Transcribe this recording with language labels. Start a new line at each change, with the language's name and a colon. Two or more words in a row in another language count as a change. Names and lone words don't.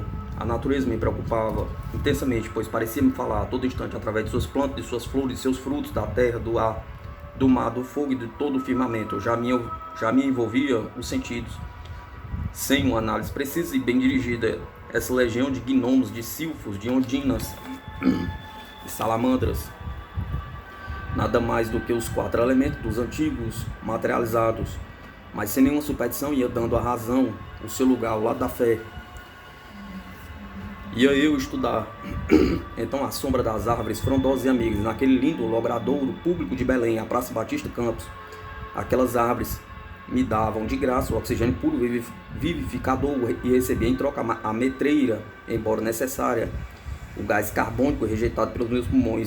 Portuguese: A natureza me preocupava intensamente, pois parecia me falar a todo instante através de suas plantas, de suas flores, de seus frutos, da terra, do ar, do mar, do fogo e de todo o firmamento. Já me envolvia os sentidos. Sem uma análise precisa e bem dirigida, essa legião de gnomos, de silfos, de ondinas e salamandras, nada mais do que os 4 elementos dos antigos materializados, mas sem nenhuma superstição ia dando à razão o seu lugar ao lado da fé. Ia eu estudar, então à sombra das árvores frondosas e amigas, naquele lindo logradouro público de Belém, a Praça Batista Campos, aquelas árvores me davam de graça o oxigênio puro vivificador e recebia em troca a metreira, embora necessária, o gás carbônico rejeitado pelos meus pulmões.